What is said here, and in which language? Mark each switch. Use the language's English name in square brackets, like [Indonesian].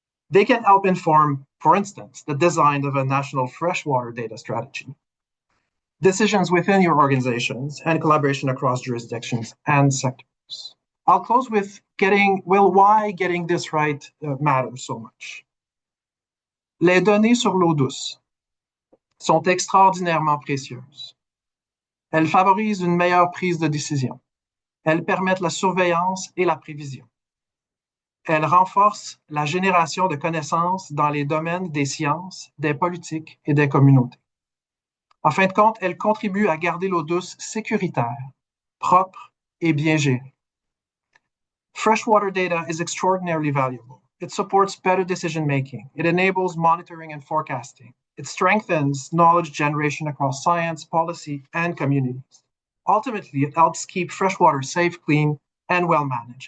[English] They can help inform, for instance, the design of a national freshwater data strategy, decisions within your organizations, and collaboration across jurisdictions and sectors. I'll close with why getting this right matters so much. [French] Les données sur l'eau douce sont extraordinairement précieuses. Elles favorisent une meilleure prise de décision. Elles permettent la surveillance et la prévision. Elles renforcent la génération de connaissances dans les domaines des sciences, des politiques et des communautés. En fin de compte, elles contribuent à garder l'eau douce sécuritaire, propre et bien gérée. [English] Freshwater data is extraordinarily valuable. It supports better decision-making. It enables monitoring and forecasting. It strengthens knowledge generation across science, policy, and communities. Ultimately, it helps keep freshwater safe, clean, and well-managed.